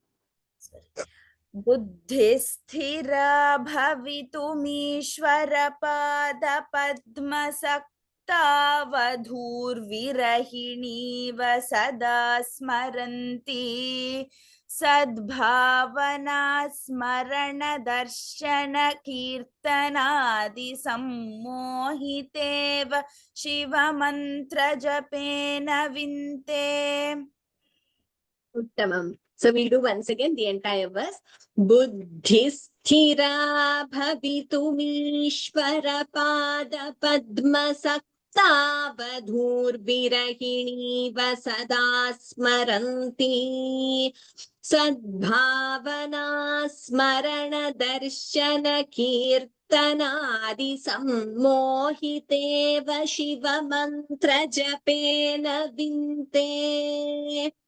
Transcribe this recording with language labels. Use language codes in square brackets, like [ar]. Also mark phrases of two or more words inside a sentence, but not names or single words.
[sa] बुद्धिस्थिरा भवितुमीश्वरपादपद्मसक्ता वधूर्विरहिणीव सदा स्मरन्ति सद्भावना स्मरण दर्शन कीर्तनादि सम्मोहितेव शिव मंत्र जपेन विन्ते. Uttamam. [en] So we'll do once again the entire verse. [sa] बुद्धिस्थिरा भवितुमीश्वर पाद पद्म सक्ता वधूर् विरहिणी वसदा स्मरन्ति. सद्भावना स्मरण दर्शन कीर्तनादि सम्मोहितेव शिव मंत्र जपेन विन्ते.